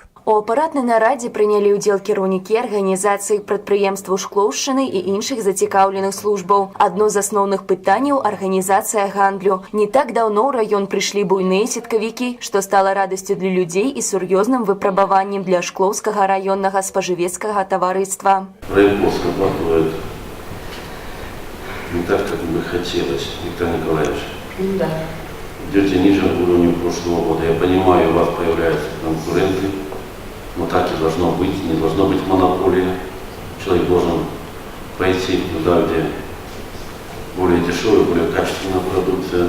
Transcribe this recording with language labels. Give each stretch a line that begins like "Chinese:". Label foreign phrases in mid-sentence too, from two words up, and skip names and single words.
Belarusian: У апаратнай нарадзе прынялі ўдзел кіраўнікі арганізацый, прадпрыемстваў Шклоўшчыны і іншых зацікаўленых службаў. Адно з асноўных пытанняў – арганізацыя гандлю. Не так даўно ў раён прыйшлі буйныя сеткавікі, што стала радасцю для людзей і сур'ёзным выпрабаваннем для Шклоўскага раённага спажывецкага таварыства.
Russian: Райпо срабатывает не так, как бы хотелось, Виктор Николаевич. Да. Идете ниже уровня прошлого года. Я понимаю, у вас появляются конкуренты, но так и должно быть, не должно быть монополии. Человек должен пойти туда, где более дешевая, более качественная продукция.